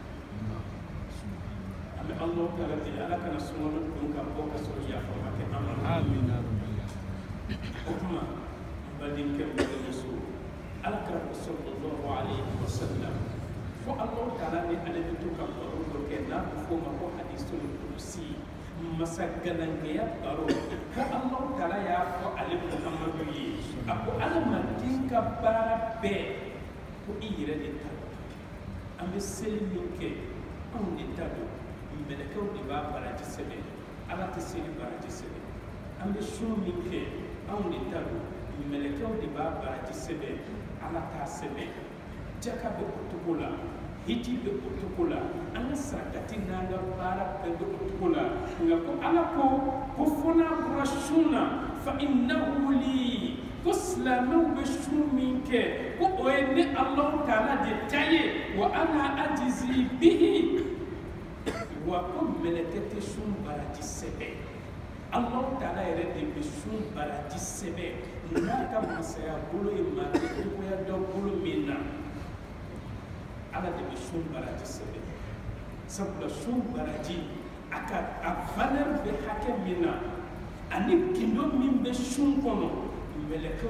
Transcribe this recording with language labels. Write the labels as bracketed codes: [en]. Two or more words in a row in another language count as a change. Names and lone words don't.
[bm] an bɛ Alahu Taala deli Ala kana sunkalo don ka bɔ ka sɔrɔ yafa ma kɛ an ma o tuma n badenkɛ n badenmuso Alakira [ar] صلى الله عليه وسلم [bm] fo Alahu Taala ni ale bɛ to ka baro dɔ kɛ n'a bɛ f'o ma ko hadisul qudusi masa ganangɛya baro ko Alahu Taala y'a fɔ ale Muhamadu ye a ko adamaden ka baara bɛɛ ko i yɛrɛ de ta don an bɛ seli min kɛ anw de ta don mɛlɛkɛw de b'a baraji sɛbɛn Ala tɛ seli baraji sɛbɛn an bɛ sun min kɛ anw de ta don mɛlɛkɛw de b'a baraji sɛbɛn Ala t'a sɛbɛn jaka bɛ o cogo la hiji bɛ o cogo la an ka sarakati n'an ka baara bɛɛ bɛ o cogo la nka ko Ala ko fo n'a bɔra sun na [ar] فإنه لي [bm] ko silamɛw bɛ sun min kɛ ko o ye ne Alahu Taala de ta ye [ar] وأنا أجزي به [bm] wa ko mɛlɛkɛ tɛ sun baraji sɛbɛn Alahu Taala yɛrɛ de bɛ sun baraji sɛbɛn n'a ka masaya bolo ye maa tɛ cogoya dɔ bolo min na Ala de bɛ sun baraji sɛbɛn sabula sun baraji a valeur bɛ hakɛ min na ani gindo min bɛ sun kɔnɔ mɛlɛkɛw